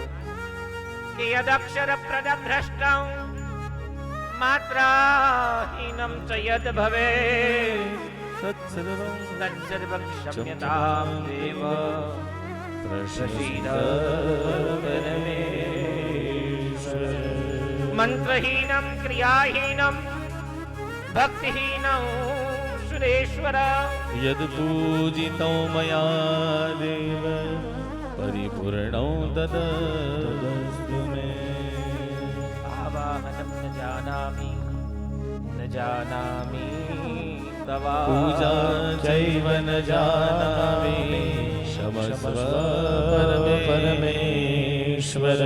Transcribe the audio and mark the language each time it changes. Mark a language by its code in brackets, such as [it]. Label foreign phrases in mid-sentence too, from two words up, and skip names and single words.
[sa] કે યદક્ષર પ્રદભ્રષ્ટં માત્રાહીનમ ચ યદ ભવે તત્સર્વં ક્ષમ્યતામ દેવ પ્રસીદ મંત્રહીનમ ક્રિયાહીનમ ભક્તિહીનમ સુરેશ્વર. यद पूजितो मया देव परिपूर्णो तदस्तु मे. आवाहनं न जानामि तवा पूजा चैव न जानामि क्षमस्व परमेश्वर.